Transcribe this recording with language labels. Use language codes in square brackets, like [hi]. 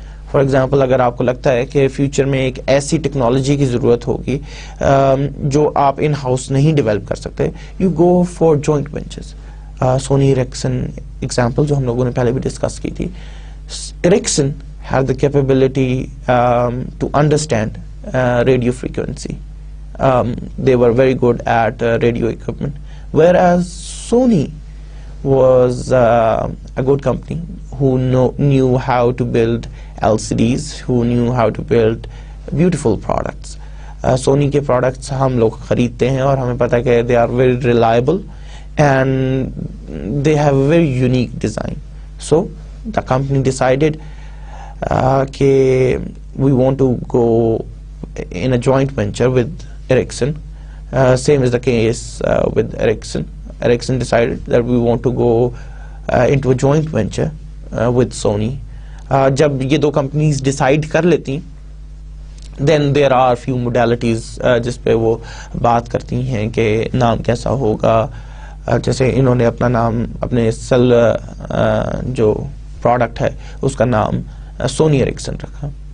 [ur] For example اگر آپ کو لگتا ہے کہ فیوچر میں ایک ایسی ٹیکنالوجی کی ضرورت ہوگی جو آپ ان ہاؤس نہیں ڈیولپ کر سکتے, [en] You go for joint ventures. [ur] Sony Erikson example جو ہم لوگوں نے پہلے بھی ڈسکس کی تھی. [en] Ericsson had the capability to understand radio frequency. They were very good at radio equipment, whereas Sony was a good company who knew how to build LCDs, who knew how to build beautiful products. Sony [ur] کے products ہم لوگ خریدتے ہیں اور ہمیں پتہ ہے کہ [en] they are very reliable and they have a very unique design. So the company decided کہ we want to go in a joint venture with Ericsson. Same is the case with Ericsson. Ericsson decided that we want to go into a joint venture with Sony. [ur] جب یہ 2 companies decide کر لیتی [en] then there are few modalities [ur] جس پہ وہ بات کرتی ہیں کہ نام کیسا ہوگا. جیسے انہوں نے اپنا نام, اپنے سیل جو پروڈکٹ ہے اس کا نام سونی ایرکسن رکھا.